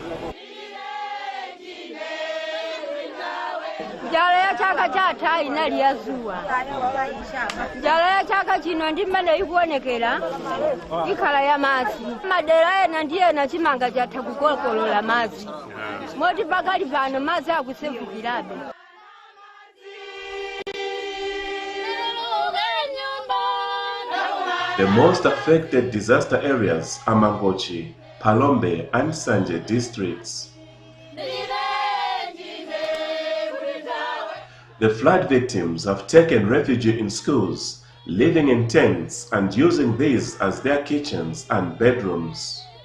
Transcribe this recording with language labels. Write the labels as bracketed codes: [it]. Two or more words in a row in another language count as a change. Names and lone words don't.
[ny] Njala ya chaka chatha inali ya zuwa. Njala ya chaka chino ndi mmene ikuonekera ikhala ya madzi. Madera ena ndiye na chimanga chatha kukokolola madzi. Moti pakali pano madzi akusefukirabe. [en] The most affected disaster areas are Mangochi, Palombe and Sanje districts. The flood victims have taken refuge in schools, living in tents and using these as their kitchens and bedrooms.